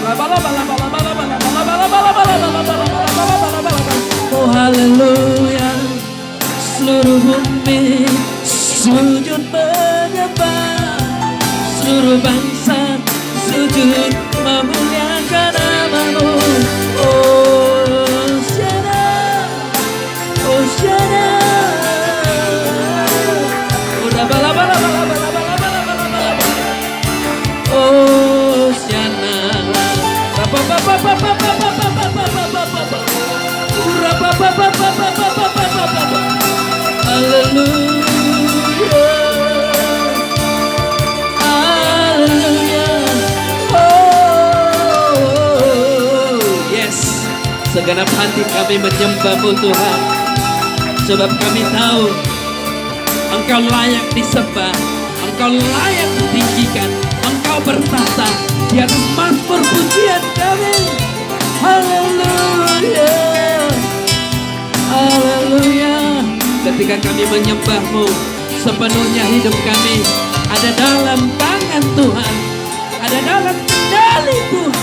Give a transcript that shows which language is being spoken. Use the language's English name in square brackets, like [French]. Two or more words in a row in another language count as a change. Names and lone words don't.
[Indonesian] Oh haleluya. Seluruh bumi sujud menyembah, seluruh bangsa sujud memuliakan nama-Mu. Hosiana, Hosiana. Hosiana. Haleluya. Haleluya. [English] Oh yes, [Indonesian] segenap hati kami menyembah-Mu Tuhan, sebab kami tahu Engkau layak disembah, Engkau layak ditinggikan, Engkau bertahta di atas mazmur pujian kami. Haleluya. Haleluya. Ketika kami menyembah-Mu, sepenuhnya hidup kami ada dalam tangan Tuhan, ada dalam kendali Tuhan.